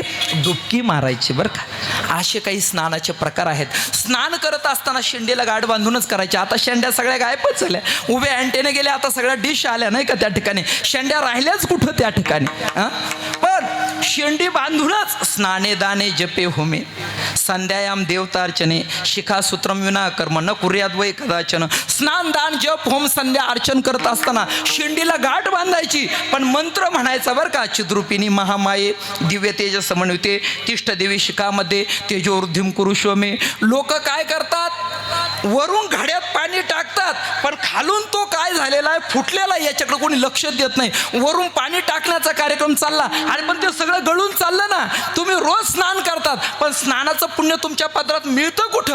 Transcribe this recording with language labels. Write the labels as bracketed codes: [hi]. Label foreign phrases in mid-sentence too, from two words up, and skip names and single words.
[mr] डुबकी मारायची बरं का. असे काही स्नानाचे प्रकार आहेत. स्नान करत असताना शेंडीला गाठ बांधूनच करायचे. आता शेंड्या सगळ्या गायबच झाल्या, उभे अँटेने गेले, आता सगळ्या डिश आल्या नाही का त्या ठिकाणी. शेंड्या राहिल्याच कुठं त्या ठिकाणी. पण शेंडी बांधूनच [sa] स्नाने दाने जपे होमे संध्यायाम देवतार्चने शिखा सूत्रम विना कर्म न कुर्याद वै कदाचन. [mr] स्नान दान जप होम संध्या अर्चन करत असताना शेंडीला गाठ बांधायची, पण मंत्र म्हणायचा बरं का. [sa] चिद्रूपिणी महामाये दिव्य तेज समन्विते तिष्ठ देवी शिखामध्ये तेजोवृद्धिम कुरुष्वमे. [mr] लोक काय करतात, वरून घड्यात पाणी टाकतात, पण खालून तो काय झालेला आहे, फुटलेला आहे, याच्याकडे कोणी लक्ष देत नाही. वरून पाणी टाकण्याचा कार्यक्रम चालला आणि पण ते सगळं गळून चाललं ना. तुम्ही रोज स्नान करतात, पण स्नानाचं पुण्य तुमच्या पदरात मिळतं कुठं?